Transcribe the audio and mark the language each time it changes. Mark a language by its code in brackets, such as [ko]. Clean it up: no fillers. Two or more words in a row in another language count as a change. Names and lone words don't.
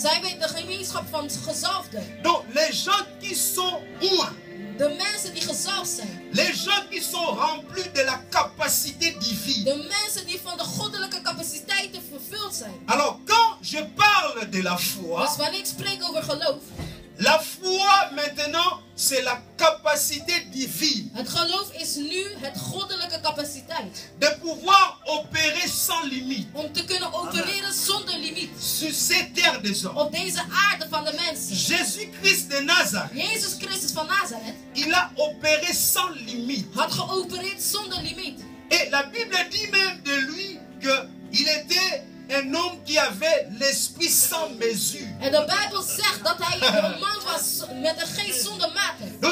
[nl] zijn wij de gemeenschap van gezalfden. [fr] Donc les gens qui sont oints, [nl] De mensen die gezalfd zijn. [fr] les gens qui sont remplis de la capacité divine. [nl] De mensen die van de goddelijke capaciteiten vervuld zijn. [fr] Alors quand je parle de la foi, [nl] Dus wanneer ik spreek over geloof, [fr] la foi maintenant c'est la capacité divine [nl] het geloof is nu het goddelijke capaciteit. [fr] de pouvoir opérer sans limite [nl] Om te kunnen opereren zonder limiet. [fr] sur ces terres des hommes. [nl] Op deze aarde van de mensen. [fr] Jésus-Christ de Nazareth, [nl] Jezus Christus van Nazareth [fr] il a opéré sans limite. [nl] had geopereerd zonder limiet. [fr] Et la Bible dit même de lui qu'il était un homme qui avait l'esprit sans mesure. [nl] En de Bijbel zegt dat hij een man was met een geest zonder mate.